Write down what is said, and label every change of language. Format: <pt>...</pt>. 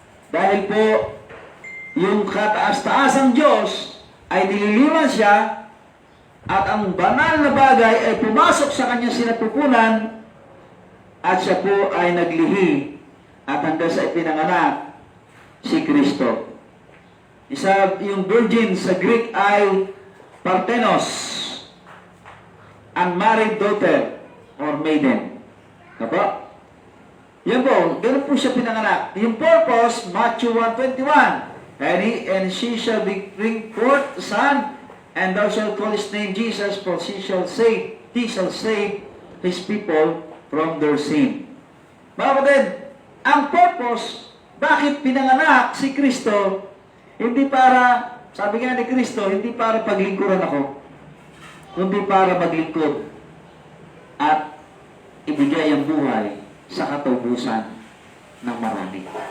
<tl>Dahil po yung kataas-taasang Diyos ay nililiwan siya, at ang banal na bagay ay pumasok sa kanyang sinapupunan, at siya po ay naglihi at hanggang sa ipinanganak si Kristo.</tl> <en>Yung virgin sa Greek ay Parthenos, unmarried daughter or maiden.</en> <tl>Diba? Yan po, ganun po siya pinanganak.</tl> <en>Yung purpose, Matthew 1:21, and she shall bring forth a son, and thou shalt call his name Jesus, for he shall save his people from their sin.</en> <tl>Mga kapatid, ang purpose, bakit pinanganak si Kristo, hindi para, sabi nga ni Kristo, hindi para paglingkuran ako, kundi para maglingkod at ibigay ang buhay sa katubusan ng marami.</tl>